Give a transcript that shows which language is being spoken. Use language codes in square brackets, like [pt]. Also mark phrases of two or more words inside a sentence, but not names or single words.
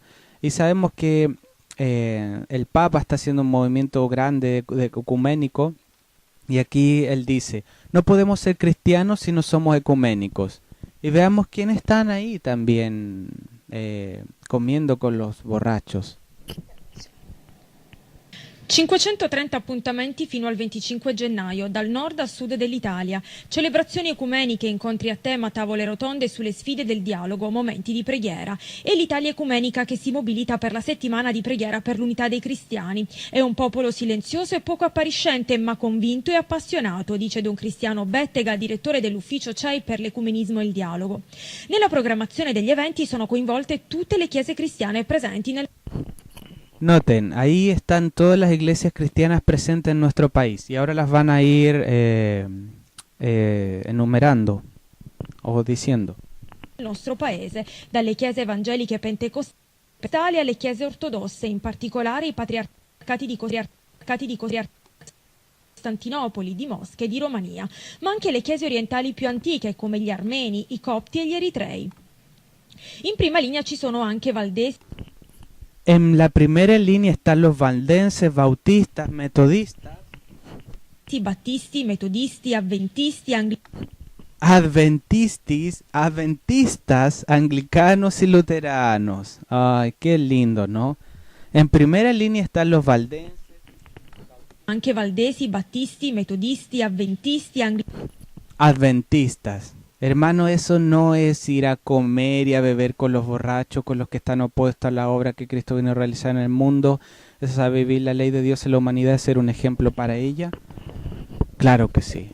[es] Y sabemos que el Papa está haciendo un movimiento grande de ecuménico, y aquí él dice, no podemos ser cristianos si no somos ecuménicos. Y veamos quiénes están ahí también comiendo con los borrachos. [it] 530 appuntamenti fino al 25 gennaio, dal nord al sud dell'Italia. Celebrazioni ecumeniche, incontri a tema, tavole rotonde sulle sfide del dialogo, momenti di preghiera. E l'Italia ecumenica che si mobilita per la settimana di preghiera per l'unità dei cristiani. È un popolo silenzioso e poco appariscente, ma convinto e appassionato, dice Don Cristiano Bettega, direttore dell'ufficio CEI per l'ecumenismo e il dialogo. Nella programmazione degli eventi sono coinvolte tutte le chiese cristiane presenti nel... [es] Noten, ahí están todas las iglesias cristianas presentes en nuestro país y ahora las van a ir enumerando o diciendo. [it] Il nostro paese, dalle chiese evangeliche pentecostali alle chiese ortodosse, in particolare i patriarcati di Costantinopoli, di Mosca e di Romania, ma anche le chiese orientali più antiche come gli armeni, i copti e gli eritrei. In prima linea ci sono anche valdesi. [es] En la primera línea están los valdenses, bautistas, metodistas. [it] Battisti, metodisti, [es] adventistas, anglicanos y luteranos. Ay, qué lindo, ¿no? En primera línea están los valdenses. [it] Anche valdesi, battisti, metodisti, [es] Adventistas. Hermano, eso no es ir a comer y a beber con los borrachos, con los que están opuestos a la obra que Cristo vino a realizar en el mundo. Eso es a vivir la ley de Dios en la humanidad, ser un ejemplo para ella. Claro que sí.